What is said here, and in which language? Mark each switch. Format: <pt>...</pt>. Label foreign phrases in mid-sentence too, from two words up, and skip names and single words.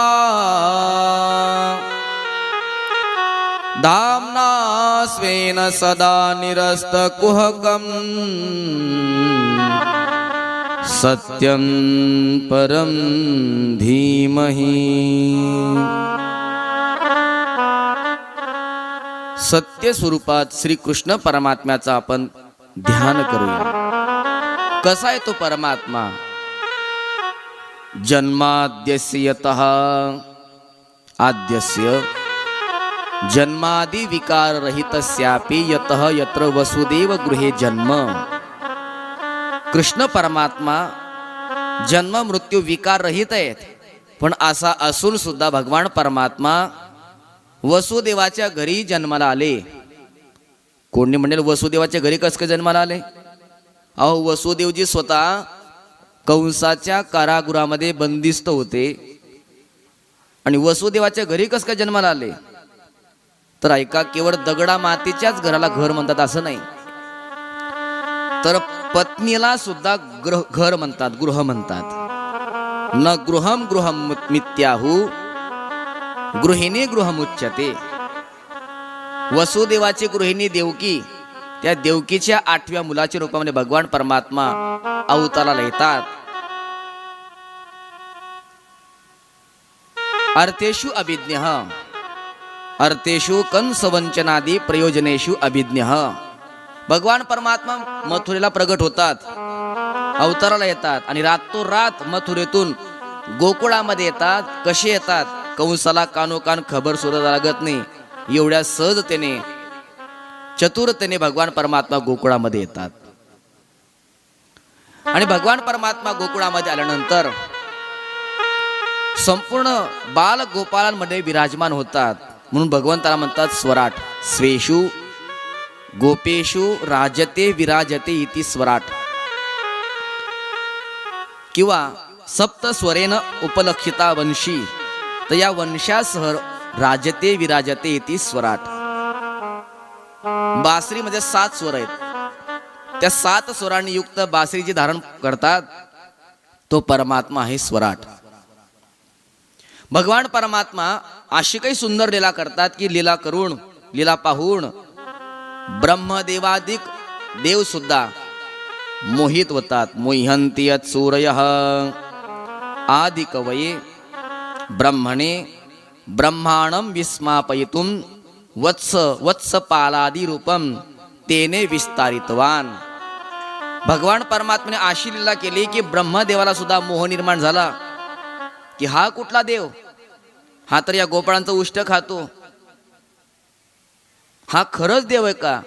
<sa>धाम्ना स्वेन सदा निरस्तकुहकं सत्यं परं धीमहि.</sa> <mr>सत्य स्वरूपात श्रीकृष्ण परमात्म्याचा आपण ध्यान करूया. कसा आहे तो परमात्मा?</mr> <sa>जन्माद्यस्य यतः आद्यस्य जन्मादि विकार रहितस्यापि यतः यत्र वसुदेव गृहे जन्म.</sa> <mr>कृष्ण परमात्मा जन्म मृत्यू विकार रहित आहेत. पण असा असून सुद्धा भगवान परमात्मा वसुदेवाच्या घरी जन्माला आले. कोणी म्हणेल वसुदेवाच्या घरी कसं काय जन्माला आले? अहो, वसुदेवजी स्वतः कंसाच्या कारागृहामध्ये बंदिस्त होते आणि वसुदेवाच्या घरी कसं काय जन्माला आले? तर ऐका, केवळ दगडा मातीच्याच घराला घर म्हणतात असं नाही, तर पत्नीला सुद्धा घर म्हणतात, गृह म्हणतात.</mr> <sa>न गृहम गृहम मित्याहु गृहिणी गृहमुच्यते.</sa> <mr>वसुदेवाची गृहिणी देवकी, त्या देवकीच्या 8व्या मुलाच्या रूपामध्ये भगवान परमात्मा अवताराला येतात.</mr> <sa>अर्थेषु अभिज्ञः अर्थेषु कंसवंचनादि प्रयोजनेषु अभिज्ञः.</sa> <mr>भगवान परमात्मा मथुरेला प्रगट होतात, अवताराला येतात आणि रातोरात मथुरेतून गोकुळामध्ये येतात. कसे येतात? कंसाला कानोकान खबर सुद्धा लागत नाही, एवढ्या सहजतेने चतुरतेने भगवान परमात्मा गोकुळामध्ये येतात. आणि भगवान परमात्मा गोकुळामध्ये आल्यानंतर संपूर्ण बाल गोपाळांमध्ये विराजमान होतात. म्हणून भगवंताला म्हणतात स्वराट.</mr> <sa>स्वेषु गोपेषु राजते विराजते इति स्वराट. किंवा सप्त स्वरेन उपलक्षिता वंशी.</sa> <mr>तर या वंशासह</mr> <sa>राजते विराजते इति स्वराट.</sa> <mr>बासरीमध्ये 7 स्वर आहेत. त्या 7 स्वरांनी युक्त बासरी जी धारण करतात तो परमात्मा आहे स्वराट. भगवान परमात्मा अशी काही सुंदर लीला करतात की लीला करून, लीला पाहून ब्रह्मदेवादिक देव सुद्धा मोहित होतात.</mr> <sa>मोह्यन्ति यत् सूरयः आदि कवये ब्रह्मणे ब्रह्मांडं विस्मापयितुं वत्सपालादि रूपम तेने विस्तारितवान.</sa> <mr>भगवान परमात्म्याने अशी लीला केली की ब्रह्मदेवाला सुद्धा मोह निर्माण झाला की हा कुठला देव, हा तर या गोपाळांचं उष्ट खातो, हा खरंच देव आहे का.</mr>